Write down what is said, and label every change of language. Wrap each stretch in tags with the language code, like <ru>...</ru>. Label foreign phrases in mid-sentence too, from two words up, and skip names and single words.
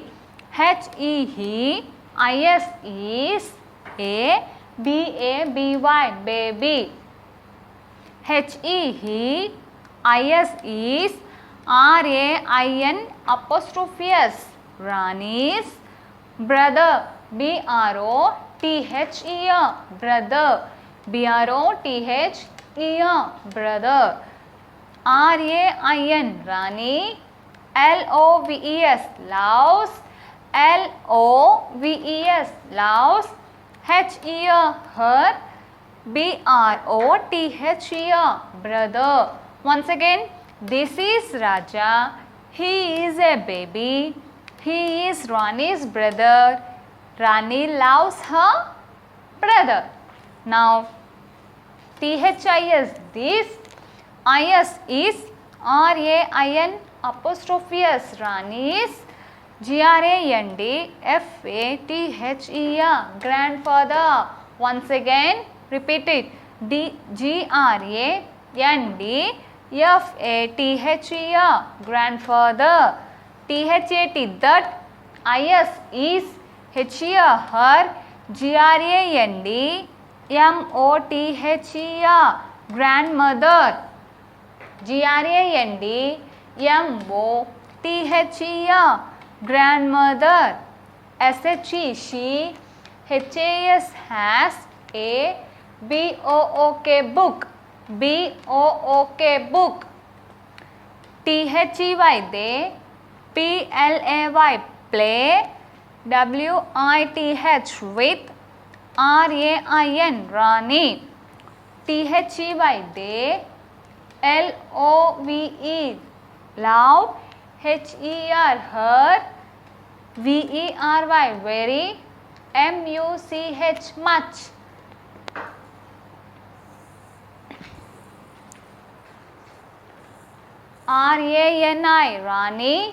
<en>H-E, he. I-S is a B-A-B-Y, baby. H-E, he. I-S is R-A-I-N apostrophe S, Rani's brother. B-R-O-T-H-E-R, brother. B-R-O-T-H-E-R, brother. R-A-I-N, Rani. L-O-V-E-S, loves. L-O-V-E-S, loves. H-E-R, her. B-R-O-T-H-E-R, brother. Once again, this is Raja. He is a baby. He is Rani's brother. Rani loves her brother. Now, T-H-I-S, this. I-S is R-A-I-N apostrophe S, Rani's. G-R-A-N-D-F-A-T-H-E-R, grandfather. Once again, repeat it. G-R-A-N-D-F-A-T-H-E-R, grandfather. T-H-A-T, that. I-S is H-E-R, her. G-R-A-N-D-M-O-T-H-E-R, grandmother. G-R-A-N-D-M-O-T-H-E-R, grandmother. S-H-E, she. H-A-S, has. A B-O-O-K, book. B-O-O-K, book. T-H-E-Y, they. P-L-A-Y, play. W-I-T-H, with. R-A-I-N, Rani. T-H-E-Y, they. L-O-V-E, love. H-E-R, her. V-E-R-Y, very. M-U-C-H, much. R-A-N-I, Rani.</en>